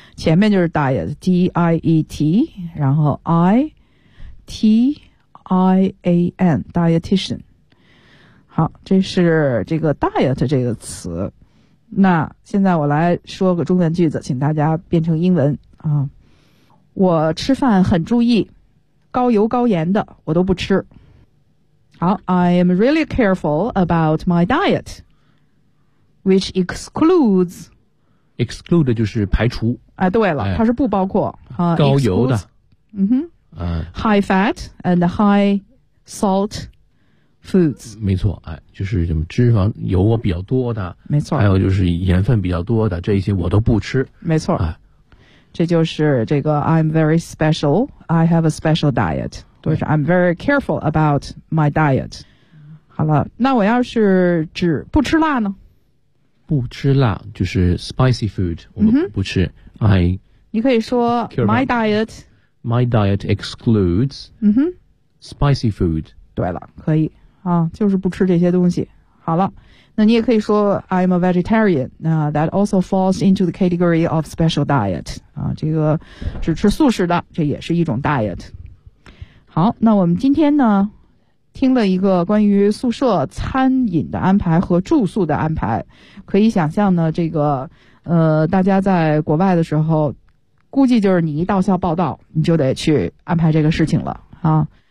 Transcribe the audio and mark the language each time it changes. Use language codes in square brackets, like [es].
[zh] 前面就是 diet， D I E T， 然后 I T I A N， dietitian。好，这是这个 diet 这个词。那现在我来说个中文句子，请大家变成英文啊。我吃饭很注意，高油高盐的我都不吃。 [en] 好 ，I am really careful about my diet, which excludes. [zh] Exclude 就是排除。哎，对了，它是不包括、哎、高油的。 [en] 嗯哼。High fat and high salt foods. [zh] 没错，哎，就是什么脂肪油比较多的。没错。还有就是盐分比较多的，这些我都不吃。没错。哎，这就是这个 [en] I'm very special. I have a special diet. Which I'm very careful about my diet. [zh] 好了，那我要是指不吃辣呢？不吃辣就是 [en] spicy food， [zh] 我不吃。嗯、 [en] I [zh] 你可以说 [en] my diet. My diet excludes、spicy food. [zh] 对了，可以啊，就是不吃这些东西。好了，那你也可以说 [en] I'm a vegetarian. 那、that also falls into the category of special diet. [zh] 啊，这个只吃素食的，这也是一种 diet。好，那我们今天呢听了一个关于宿舍餐饮的安排和住宿的安排，可以想象呢这个大家在国外的时候估计就是你一到校报到你就得去安排这个事情了啊。